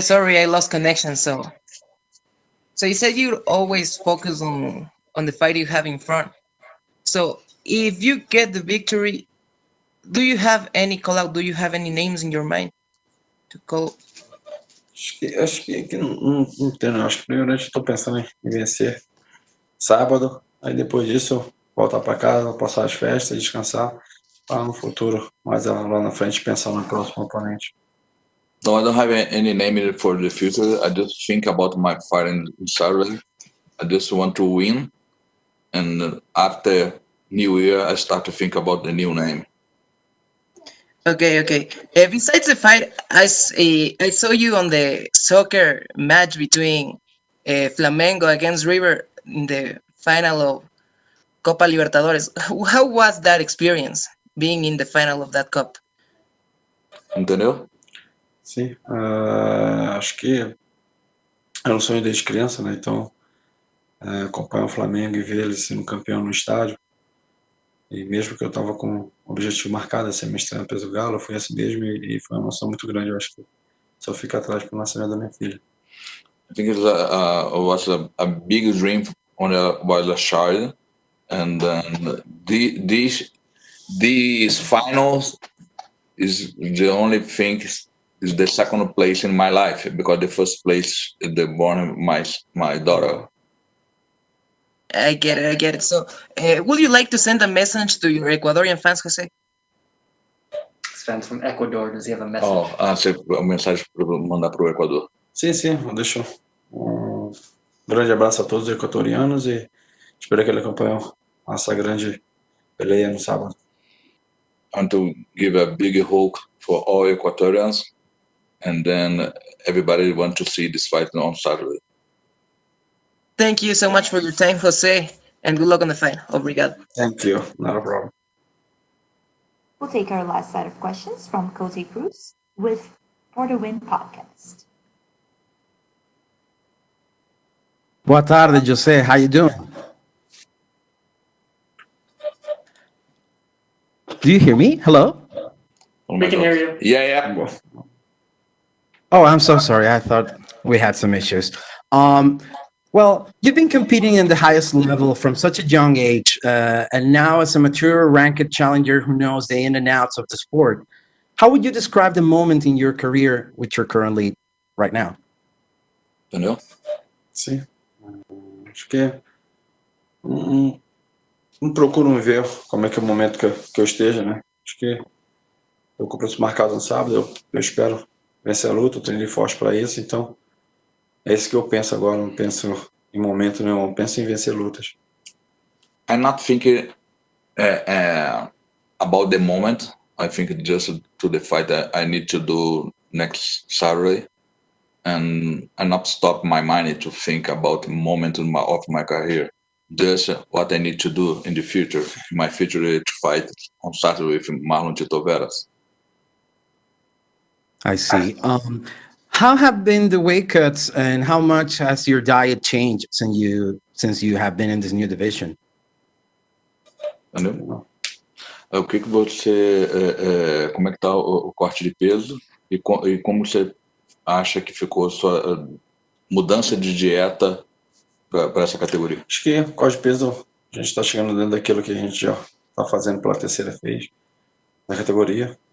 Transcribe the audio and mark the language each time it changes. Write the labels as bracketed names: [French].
[English] Sorry, I lost connection. So you said you always focus on the fight you have in front. So if you get the victory, do you have any call out? Do you have any names in your mind to call? [Portuguese] Acho que não entendo. Acho que primeiramente estou pensando em vencer sábado, aí depois disso voltar para casa, passar as festas, descansar, para no futuro, mais lá na frente, pensar no próximo oponente. [English] No, I don't have any name for the future. I just think about my fight in Saturday. I just want to win, and after New Year, I start to think about the new name. Okay. Besides the fight, I saw you on the soccer match between Flamengo against River in the final of Copa Libertadores. How was that experience, being in the final of that cup? [Portuguese] Entendeu? Sim, acho que é um sonho desde criança, né? Então, acompanhar o Flamengo e ver ele sendo campeão no estádio. E mesmo que eu estava com o objetivo marcado, ser mestrando peso galo, foi assim mesmo e foi uma emoção muito grande. Eu acho que só fica atrás pro nascimento da minha filha. [English] I think it was a big dream when I was a child, and then these finals is the only thing is the second place in my life, because the first place is the born my daughter. I get it, I get it. So, would you like to send a message to your Ecuadorian fans, Jose? Fans from Ecuador, does he have a message? [Portuguese] Uma mensagem para mandar para o Equador. Sim, eu deixo um grande abraço a todos os equatorianos e espero que ele acompanhe essa grande peleia no sábado. [English] I want to give a big hug for all Ecuadorians, and then everybody want to see this fight on Saturday. Thank you so much for your time, Jose, and good luck on the fight. [Portuguese] Obrigado. [English] Thank you, not a problem. We'll take our last set of questions from Cozy Cruz with For the Win podcast. [Portuguese] Boa tarde, [English] Jose. How you doing? Do you hear me? Hello? We can hear you. Yeah. Oh, I'm so sorry. I thought we had some issues. Well, you've been competing in the highest level from such a young age, and now as a mature ranked challenger who knows the in and outs of the sport. How would you describe the moment in your career which you're currently right now? [Portuguese] Entendeu? Sim. Acho que não procuro me ver como é que é o momento que eu esteja, né? Acho que eu com o próximo marcado no sábado, eu espero vencer a luta, eu treinei forte para isso, então é isso que eu penso agora, não penso em momento nenhum, eu penso em vencer lutas. [English] I'm not thinking about the moment. I think just to the fight that I need to do next Saturday, and I not stop my mind to think about the moment of my career. Just what I need to do in the future. My future is to fight on Saturday with Marlon Vera. I see. How have been the weight cuts, and how much has your diet changed since you have been in this new division? [Portuguese] Entendeu? O que você, como é que tá o corte de peso e como você acha que ficou a sua mudança de dieta para essa categoria? Acho que o corte de peso, a gente está chegando dentro daquilo que a gente já está fazendo pela terceira vez na categoria.